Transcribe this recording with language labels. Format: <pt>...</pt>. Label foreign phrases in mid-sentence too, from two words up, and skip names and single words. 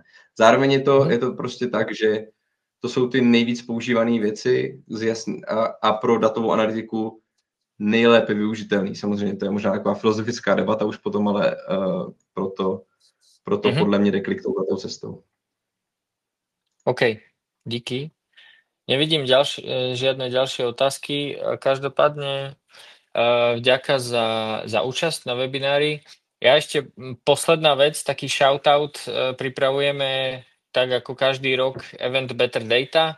<cs>Zároveň je to prostě tak, že to jsou ty nejvíc používané věci a pro datovou analytiku nejlépe využitelný. Samozřejmě to je možná taková filozofická debata už potom, ale proto podle mě jde klik touhletou cestou. OK, díky.</cs> <sk>Nevidím žiadne ďalšie otázky. Každopádne vďaka za účasť na webinári. Ja ešte posledná vec, taký shoutout, pripravujeme tak ako každý rok event Better Data.</sk>